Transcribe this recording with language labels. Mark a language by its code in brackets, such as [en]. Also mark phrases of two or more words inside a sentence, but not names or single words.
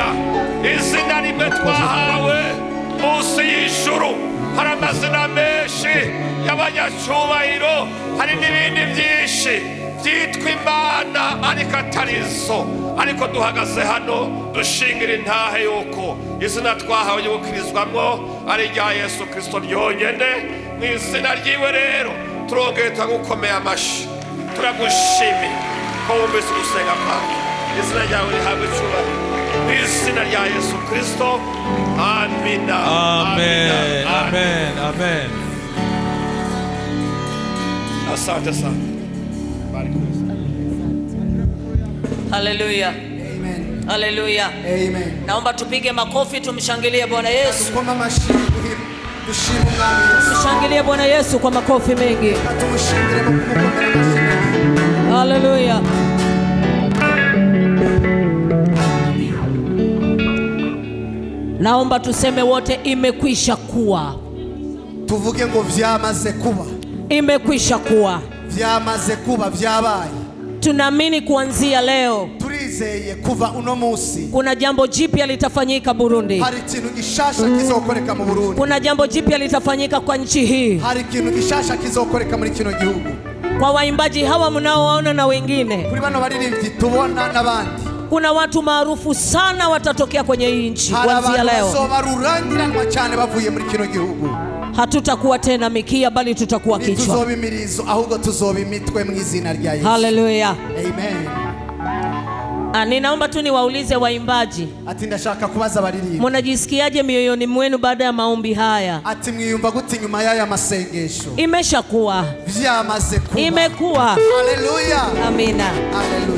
[rn] Izina rimwe twahawe munsi y'ijuru, hari amazina menshi y'abanyacyubahiro, hari n'ibindi byinshi byitwa Imana ariko atari zo, ariko duhagaze hano dushingira intahe yuko izina twahawe ryo gukirizwamo ari irya Yesu Kristo ryonyine. Mu izina ryiwe rero turongeye turagukomeye amashyi, turagushimiye ko wumvise gusenga kwawe. Izina ryawe rihabwe icyubahiro mu izina rya Yesu Kristo. Amina, Amen, amen, amen. [sw] Asante sana. Haleluya. Amen. Haleluya. Amen. Naomba tupige makofi tumshangilie Bwana Yesu. [rn] Tukoma amashyi dushima umwami Yesu. [sw] Tumshangilie Bwana Yesu kwa makofi mengi. [rn] Tumushimire mu kumukomera amashyi. Haleluya. [sw] Naomba tuseme wote, imekwisha kuwa. [rn] Tuvuge ngo vyamaze kuba. [sw] Imekwisha kuwa. [rn] Vyamaze kuba, vyabaye. [sw] Tunaamini kuanzia leo [rn] Turizeye kuva uno munsi [sw] kuna jambo jipya litafanyika Burundi. [rn] hari ikintu gishasha kizokoreka mu Burundi. [sw] Kuna jambo jipya litafanyika kwa nchi hii. [rn] Hari ikintu gishasha kizokoreka muri kino gihugu. [sw] Kwa waimbaji hawa mnaowaona na wengine, [rn] Kuri bano baririmbyi tubona n'abandi, [sw] kuna watu maarufu sana watatokea kwenye hii nchi kuanzia leo. [rn] bazoba rurangiranwa cyane bavuye muri kino gihugu. [sw] Hatutakuwa tena mikia bali tutakuwa kichwa. [rn] Tuzoba imirizo ahubwo tuzoba imitwe mu izina rya Yesu. Haleluya. Amen. [sw] Ninaomba tu niwaulize waimbaji, [rn] Ati ndashaka kubaza baririmbyi, [sw] mnajisikiaje mioyoni mwenu baada ya maombi haya? [rn] ati mwiyumva gute nyuma y'aya masengesho? [sw] Imeshakuwa, [rn] Vyamaze kuba. [sw] imekuwa. Haleluya. Amina. Haleluya.